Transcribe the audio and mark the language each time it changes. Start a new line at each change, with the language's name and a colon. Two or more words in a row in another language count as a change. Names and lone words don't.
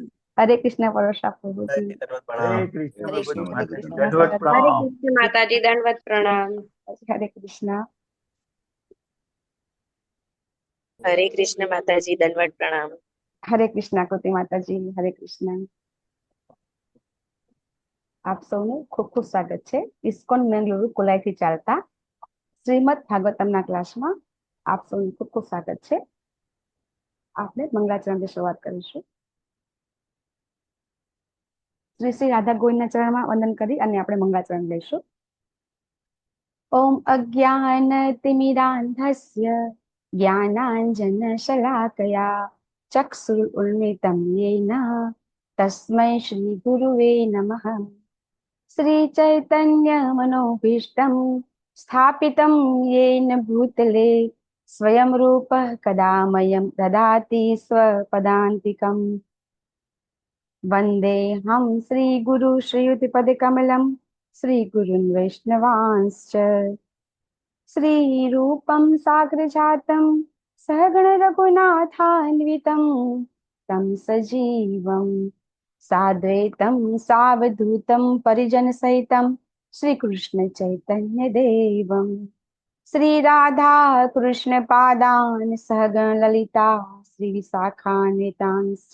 Hindi: हरे कृष्णा परशा प्रभु जी, दंडवत हरे प्रणाम। कृष्ण हरे प्रभु जी, कृष्ण, हरे माता जी, कृष्णा दंडवत शरद हरे प्रणाम। कृष्ण माता जी, दंडवत प्रणाम। हरे कृष्णा। हरे कृष्ण माता जी, दंडवत प्रणाम। हरे कृष्णा कृति माता जी, हरे कृष्णा।
Gujarati: આપ સૌનું ખૂબ ખૂબ સ્વાગત છે ઇસ્કોન બેંગલુરુ કોલાઈથી ચાલતા શ્રીમદ ભાગવતમના ક્લાસમાં આપ સૌનું ખૂબ ખૂબ સ્વાગત છે. આપણે મંગલાચરણથી શરૂઆત કરીશું. શ્રી શ્રી રાધા ગોવિંદના ચરણમાં વંદન કરી અને આપણે મંગલાચરણ લઈશું.
Sanskrit: ઓમ અજ્ઞાનતિમિરાંધસ્ય જ્ઞાનાંજનશલાકયા ચક્ષુરુન્મિલિतं येन તસ્मै શ્રી ગુરુવે નમઃ. श्री चैतन्य मनोभीष्टं स्थापितं येन भूतले स्वयं रूपः कदा मह्यं ददाति स्वपदान्तिकम्. वन्देऽहं श्रीगुरु श्रीयुतिपदकमलं श्रीगुरुन् वैष्णवांश्च श्रीरूपं साग्रजातं सहगण रघुनाथान्वितं तं सजीवं साद्वैतं सावधूतं परिजनसहितं श्रीकृष्ण चैतन्य देवं श्रीराधा कृष्ण पादान् सहगण ललिता श्रीविशाखान्वितांश्च.